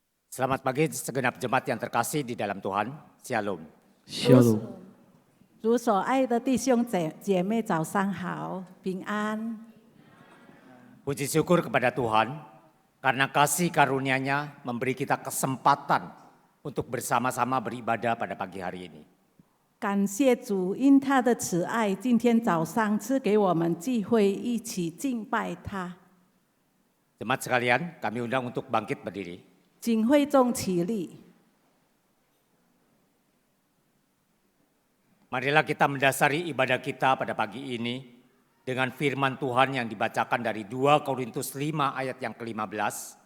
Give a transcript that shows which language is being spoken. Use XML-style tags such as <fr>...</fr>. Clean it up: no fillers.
<id>Selamat pagi segenap jemaat yang terkasih di dalam Tuhan. Shalom. Shalom.</id> <zh>主所爱的弟兄姐妹，早上好，平安。</zh> <id>Puji syukur kepada Tuhan karena kasih karunia-Nya memberi kita kesempatan untuk bersama-sama beribadah pada pagi hari ini.</id> <zh>感谢主，因他的慈爱，今天早上赐给我们机会一起敬拜他。</zh> <id>Jemaat sekalian, kami undang untuk bangkit berdiri.</id> <zh>请会众起立，</zh> <id>Marilah kita mendasari ibadah kita pada pagi ini dengan firman Tuhan yang dibacakan dari 2 Korintus 5 ayat yang ke-15.</id>